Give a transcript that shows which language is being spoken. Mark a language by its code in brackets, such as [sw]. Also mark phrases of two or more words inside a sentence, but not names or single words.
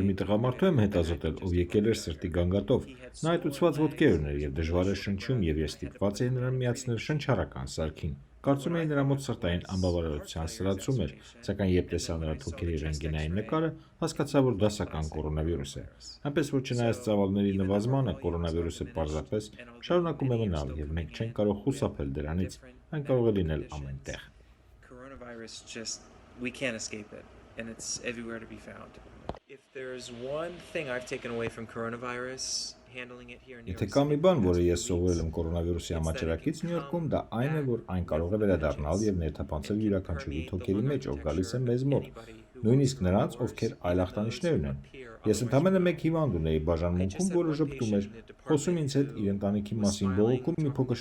[hy] մի տղամարդու եմ հետազոտել, ով եկել էր սրտի գանգատով։ Նա այտուցված ոտքեր ուներ եւ դժվար էր շնչում եւ ես ստիպված էի նրան միացնել շնչառական սարքին։ Կարծում էի նրա մոտ սրտային անբավարարության սրացում էր, սակայն երբ տեսա նրա թոքերի ռենտգենային նկարը, հասկացա, որ դասական կորոնավիրուս է։ Այնպես որ չնայած ծավալների նվազմանը, կորոնավիրուսը պարզապես շարունակում է մնալ եւ մենք չենք կարող խուսափել դրանից։ Այն կարող է լինել ամենտեղ։ [en] And it's everywhere to be found. If there's one thing I've taken away from coronavirus, handling it here in New York [hy] Եթե կա մի բան, որը ես սովորել եմ կորոնավիրուսի համաճարակից Նյու Յորքում, դա այն է, որ այն կարող է վերադառնալ եւ ներթափանցել յուրաքանչյուրի թոքերի մեջ, ով գալիս է մեզ մոտ, նույնիսկ նրանց, ովքեր այլ ախտանիշներ ունեն։ Ես ընդամենը մեկ հիվանդ ունեի բաժանմունքում, որը ժպտում էր, խոսում ինձ հետ իր ընտանիքի մասին բողոքում, մի փոքր